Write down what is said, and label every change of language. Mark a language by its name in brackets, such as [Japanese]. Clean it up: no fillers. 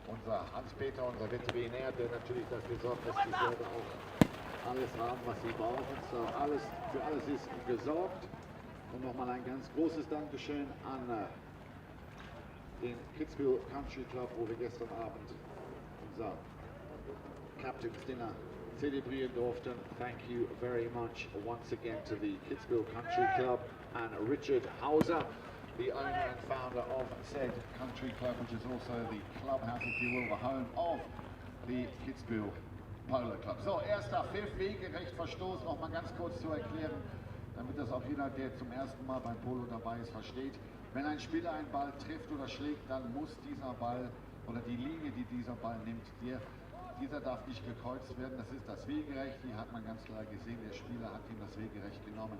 [German] Unser Veterinär, der natürlich dafür sorgt, dass die Pferde auch alles haben, was sie brauchen. So, für alles ist gesorgt. Und nochmal ein ganz großes Dankeschön an den Kitzbühel Country Club, wo wir gestern Abend unser Captain's Dinner zelebrieren durften. [English] Thank you very much once again to the Kitzbühel Country Club and Richard Hauser, the owner and founder of said country club, which is also the clubhouse, if you will, the home of the Kitzbühel Polo Club. [German] So, erster Pfiff, wegerecht Verstoß, nochmal ganz kurz zu erklären, damit das auch jeder, der zum ersten Mal beim Polo dabei ist, versteht. Wenn ein Spieler einen Ball trifft oder schlägt, dann muss dieser Ball oder die Linie, die dieser Ball nimmt, dieser darf nicht gekreuzt werden. Das ist das Wegerecht, hier hat man ganz klar gesehen, der Spieler hat ihm das Wegerecht genommen.